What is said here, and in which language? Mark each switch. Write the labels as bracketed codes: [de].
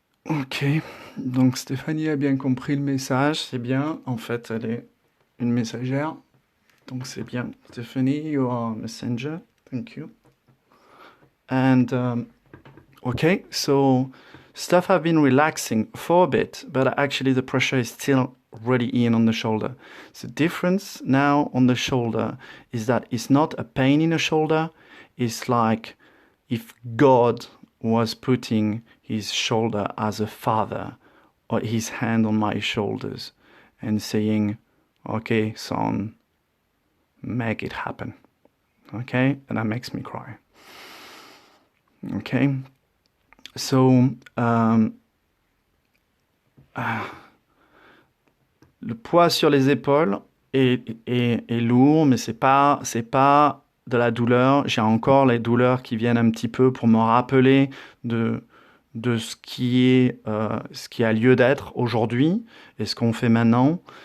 [fr] Ok, donc Stéphanie a bien compris le message, c'est bien. En fait, elle est une messagère, donc c'est bien. [en] Stephanie, you are a messenger. Thank you. And okay, so stuff have been relaxing for a bit, but actually the pressure is still really in on the shoulder. The difference now on the shoulder is that it's not a pain in the shoulder. It's like if God was putting his shoulder as a father or his hand on my shoulders and saying, okay, son, make it happen. Okay? And that makes me cry. Okay? [fr] So, le poids sur les épaules est lourd, mais c'est pas de la douleur. J'ai encore les douleurs qui viennent un petit peu pour me rappeler de ce qui a lieu d'être aujourd'hui et ce qu'on fait maintenant.